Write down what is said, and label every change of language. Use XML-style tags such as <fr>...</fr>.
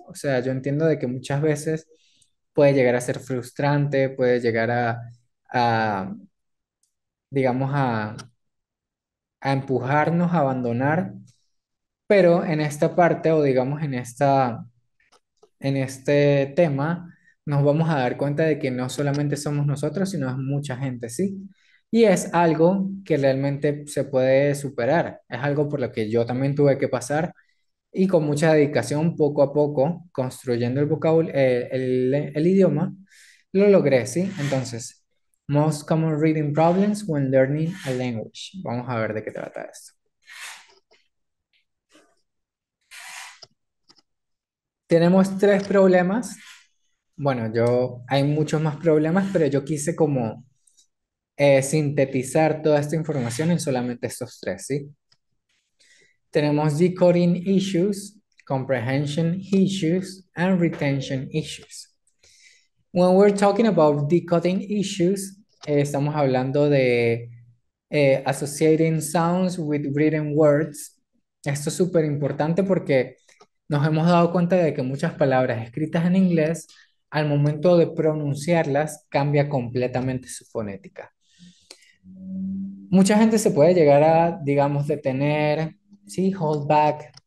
<es>O sea, yo entiendo de que muchas veces puede llegar a ser frustrante, puede llegar a digamos, a empujarnos a abandonar, pero en esta parte o digamos en este tema nos vamos a dar cuenta de que no solamente somos nosotros, sino es mucha gente, ¿sí? Y es algo que realmente se puede superar, es algo por lo que yo también tuve que pasar y con mucha dedicación, poco a poco, construyendo el vocabulario, el idioma, lo logré, ¿sí?</es> <en>Entonces, most common reading problems when learning a language.</en> <es>Vamos a ver de qué trata esto. Tenemos tres problemas. Bueno, hay muchos más problemas, pero yo quise como sintetizar toda esta información en solamente estos tres, ¿sí? Tenemos</es> <en>decoding issues, comprehension issues, and retention issues. When we're talking about decoding issues,</en> <es>estamos hablando de</es> <en>associating sounds with written words.</en> <es>Esto es súper importante porque nos hemos dado cuenta de que muchas palabras escritas en inglés, al momento de pronunciarlas, cambia completamente su fonética. Mucha gente se puede llegar a, digamos, detener, sí, hold back</es>